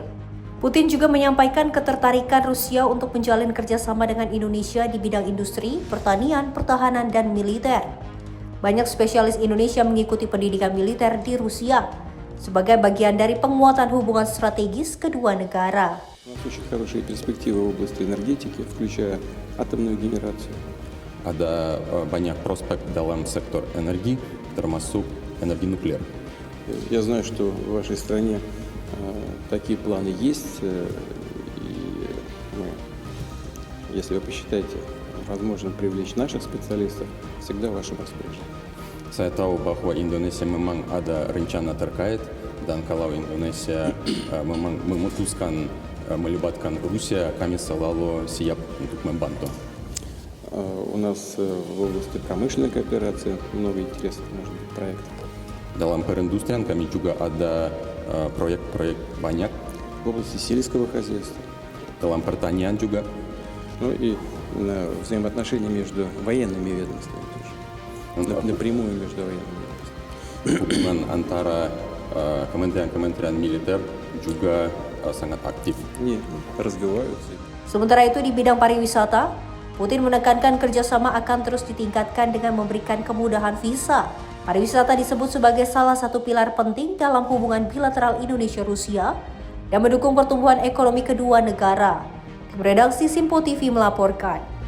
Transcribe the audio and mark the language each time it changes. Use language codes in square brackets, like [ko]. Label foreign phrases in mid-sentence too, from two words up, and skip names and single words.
[id] Putin juga menyampaikan ketertarikan Rusia untuk menjalin kerjasama dengan Indonesia di bidang industri, pertanian, pertahanan, dan militer. Banyak spesialis Indonesia mengikuti pendidikan militer di Rusia sebagai bagian dari penguatan hubungan strategis kedua negara. [ru] У нас очень хорошие перспективы в области энергетики, включая атомную генерацию. [id] Ada banyak prospek dalam sektor energi, termasuk energi nuklir. [ru] Я знаю, что в вашей стране такие планы есть, и если вы посчитаете возможным привлечь наших специалистов, всегда в вашем распоряжении. [id] Saya tahu bahwa Indonesia memang ada rencana terkait, dan kalau Indonesia memang memutuskan melibatkan Rusia, kami selalu siap untuk membantu. [ru] У нас в области промышленной кооперации много интересных, может быть, проектов. [id] Dalam perindustrian kami juga ada proyek-proyek banyak. [ru] В области сельского хозяйства. [id] Dalam pertanian juga. [ru] Ну и взаимоотношения между военными ведомствами тоже. Напрямую между военными ведомствами. [id] Hubungan antara kementerian-kementerian militer juga sangat aktif. [ru] Нет, развиваются. [id] Sementara itu di bidang pariwisata, Putin menekankan kerjasama akan terus ditingkatkan dengan memberikan kemudahan visa. Pariwisata disebut sebagai salah satu pilar penting dalam hubungan bilateral Indonesia-Rusia dan mendukung pertumbuhan ekonomi kedua negara. Tim redaksi Simpo TV melaporkan.